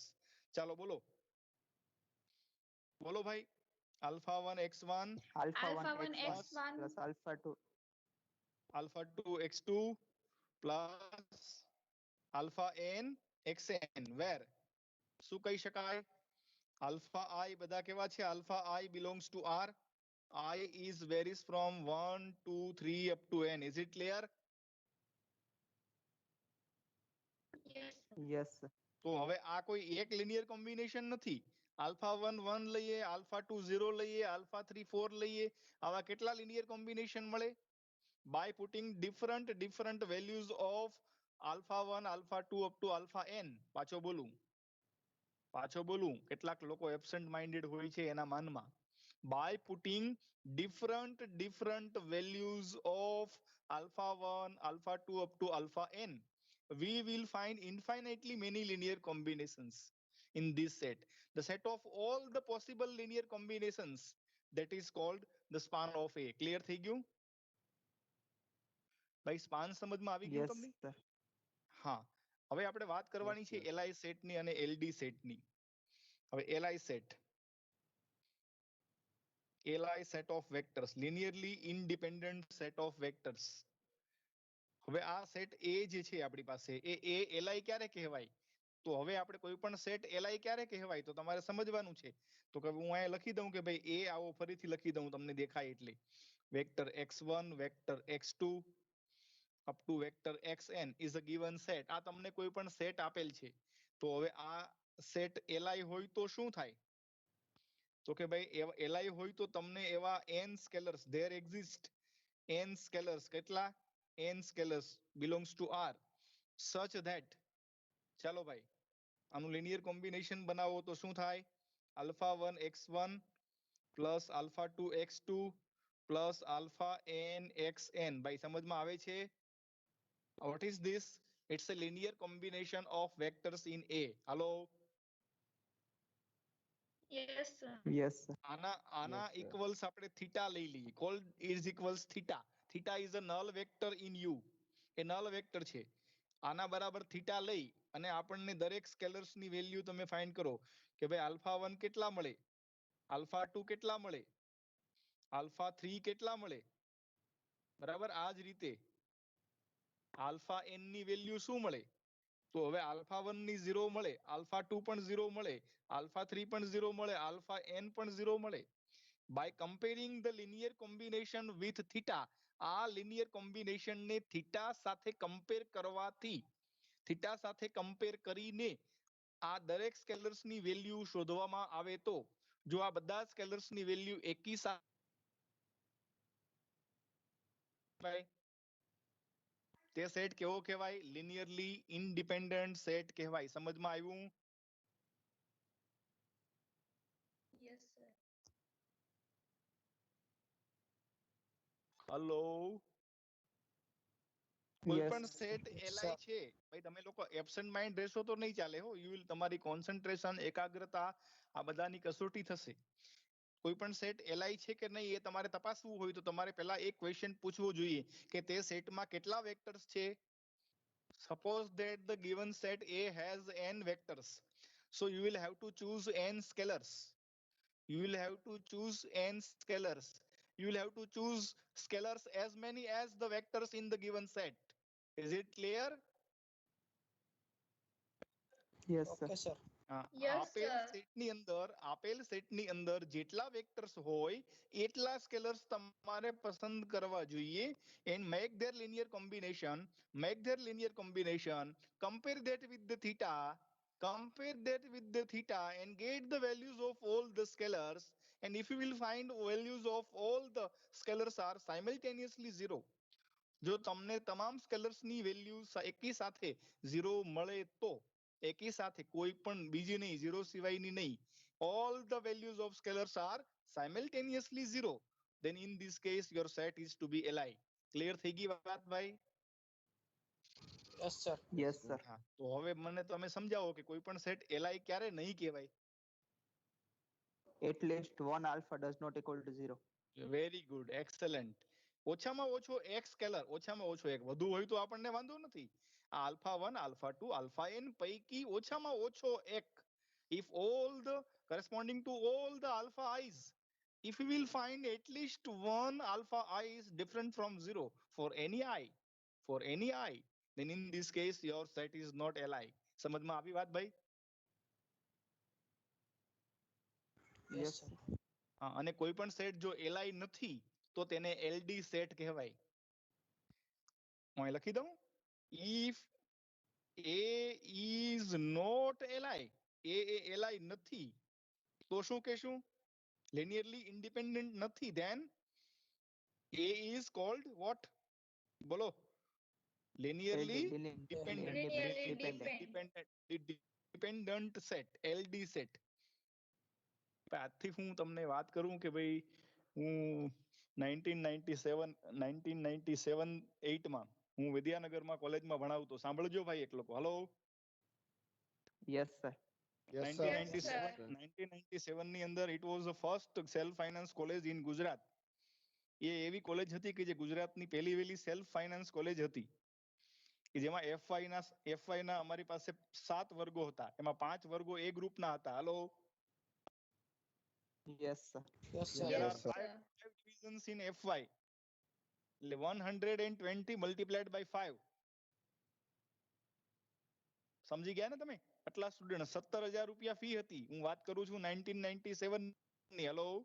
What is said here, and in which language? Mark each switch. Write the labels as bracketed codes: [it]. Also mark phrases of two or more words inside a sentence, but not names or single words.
[gu] ચાલો બોલો ભાઈ. [en] alpha 1 x1 Alpha 1 1 x1 x1 plus alpha 2. alpha 2 x2 plus alpha n xn. Where? [gu] શું કહી શકાય? alpha I બધા કેવા છે? [en] alpha I belongs to R. I is varies from 1 2 3 up to n. Is it clear? Yes, sir. Yes, sir. [gu] તો હવે આ કોઈ એક [en] linear combination [gu] નથી. alpha 1 1 લઈએ, alpha 2 0 લઈએ, alpha 3 4 લઈએ, આવા કેટલા [en] linear combination [gu] મળે? [en] By putting different values of alpha 1 alpha 2 up to alpha n. [gu] પાછો બોલું કેટલાક લોકો [en] absent minded [gu] હોય છે એના માનમાં. [en] By putting different values of alpha 1 alpha 2 up to alpha n, we will find infinitely many linear combinations in this set. The set of all the possible linear combinations, that is called the span of A. [gu] Clear થઈ ગયું? ભાઈ સ્પાન સમજમાં આવી ગયું [en] Yes, [gu] તમને? [en] sir. [gu] હા. હવે આપણે વાત કરવાની છે LI સેટ ની અને LD સેટ ની. [en] હવે LI set of vectors, linearly independent set of vectors. [gu] હવે આ સેટ A જે છે આપણી પાસે એ LI ક્યારે કહેવાય? તો હવે આપણે કોઈ પણ સેટ li ક્યારે કહેવાય તો તમારે સમજવાનું છે. તો કે હું અહીંયા લખી દઉં કે ભાઈ એ આવો ફરીથી લખી દઉં તમને દેખાય એટલે [en] vector x1 vector x2 up to vector xn is a given set. [gu] આ તમને કોઈ પણ સેટ આપેલ છે તો હવે આ સેટ li હોય તો શું થાય તો કે ભાઈ li હોય તો તમને એવા n સ્કેલર્સ [en] there exist n scalars [gu] કેટલા n સ્કેલર્સ [en] belongs to R such that [gu] ચાલો ભાઈ આનું [en] linear combination [gu] બનાવો તો શું થાય [en] alpha 1 x1 plus alpha 2 x2 plus alpha n xn [gu] ભાઈ સમજમાં આવે છે [en] what is this it's a linear combination of vectors in A [gu] હાલો [en] Yes, sir. Yes, sir. [gu] આના [en] Yes, sir. [gu] equals આપણે theta લઈ લઈએ [en] called is equals theta theta is a null vector in U [gu] એ [en] null vector [gu] છે આના બરાબર theta લઈ અને આપણને દરેક સ્કેલર્સ ની વેલ્યુ તમે ફાઇન્ડ કરો કે ભાઈ alpha 1 કેટલા મળે alpha 2 કેટલા મળે alpha 3 કેટલા મળે બરાબર આ જ રીતે alpha n ની વેલ્યુ શું મળે તો હવે alpha 1 ની 0 મળે alpha 2 પણ 0 મળે alpha 3 પણ 0 મળે alpha n પણ 0 મળે [en] by comparing the linear combination with theta [gu] આ [en] linear combination [gu] ને theta સાથે compare કરવાથી theta સાથે compare કરીને આ દરેક સ્કેલર્સ ની વેલ્યુ શોધવામાં આવે તો જો આ બધા સ્કેલર્સ ની વેલ્યુ એકી સાથે તે સેટ કેવો કહેવાય [en] linearly independent set [gu] કહેવાય સમજમાં આવ્યું [en] Yes, sir. [gu] હલો કોઈ [en] Yes, [gu] પણ સેટ li છે ભાઈ તમે લોકો [en] absent mind [gu] રહેશો તો નહીં ચાલે હો [en] you will [gu] તમારી કોન્સન્ટ્રેશન એકાગ્રતા આ બધાની કસોટી થશે કોઈ પણ સેટ li છે કે નહીં એ તમારે તપાસવું હોય તો તમારે પહેલા એક ક્વેશ્ચન પૂછવો જોઈએ કે તે સેટમાં કેટલા વેક્ટર્સ છે [en] suppose that the given set A has n vectors so you will have to choose n scalars you will have to choose n scalars you will have to choose scalars as many as the vectors in the given set is it clear yes, sir. Okay, sir. Yes, [gu] આપેલ સેટની અંદર જેટલા વેક્ટર્સ હોય એટલા સ્કેલર્સ તમારે પસંદ કરવા જોઈએ [en] and make their linear combination compare that with the theta and get the values of all the scalars and if you will find values of all the scalars are simultaneously zero [gu] જો તમને તમામ સ્કેલર્સ ની વેલ્યુ એકી સાથે 0 મળે તો એકી સાથે કોઈ પણ બીજી નહીં 0 સિવાયની નહીં [en] all the values of scalars are simultaneously 0 then in this case your set is to be li clear [gu] થઈ ગઈ વાત ભાઈ [en] Yes, sir. Yes, sir. [gu] હા તો હવે મને તમે સમજાવો કે કોઈ પણ સેટ li ક્યારે નહીં કહેવાય [en] At least one alpha does not equal to 0. very good excellent [gu] ઓછામાં ઓછો એક સ્કેલર ઓછામાં ઓછો એક [en] વધુ હોય તો આપણને વાંધો નથી આ alpha 1 alpha 2 alpha n પૈકી ઓછામાં ઓછો એક if all the corresponding to all the alpha i's if we will find at least one alpha I is different from 0 for any I then in this case your set is not li [gu] સમજમાં આવી વાત ભાઈ [en] Yes, sir. [gu] હા અને કોઈ પણ સેટ જો li નથી તો તેને ld સેટ કહેવાય હું અહીં લખી દઉં [en] if a is not li [gu] એ li નથી તો શું કહેશું [en] linearly independent [gu] નથી [en] then a is called what [gu] બોલો [en] linearly dependent Linearly dependent set ld set [gu] આજથી હું તમને વાત કરું કે ભાઈ હું 1997 માં હું વિદ્યાનગરમાં કોલેજમાં ભણાવતો સાંભળજો ભાઈ એક લોકો હલો [en] Yes, sir. Yes, sir. [gu] 1997 ની અંદર [en] it was the first self finance college in ગુજરાત [gu] એ એવી કોલેજ હતી કે જે ગુજરાતની પહેલી વહેલી [en] self finance college [gu] હતી કે જેમાં FY ના અમારી પાસે 7 વર્ગો હતા એમાં 5 વર્ગો એ ગ્રુપના હતા હલો [en] Yes, sir. Yes, sir. there Yes, are sir. [gu] 5 divisions in FY એટલે 120 [en] multiplied by [gu] 5 સમજી ગયા ને તમે આટલા સ્ટુડન્ટ 17,000 રૂપિયા ફી હતી. હું વાત કરું છું 1997 ની. હેલો.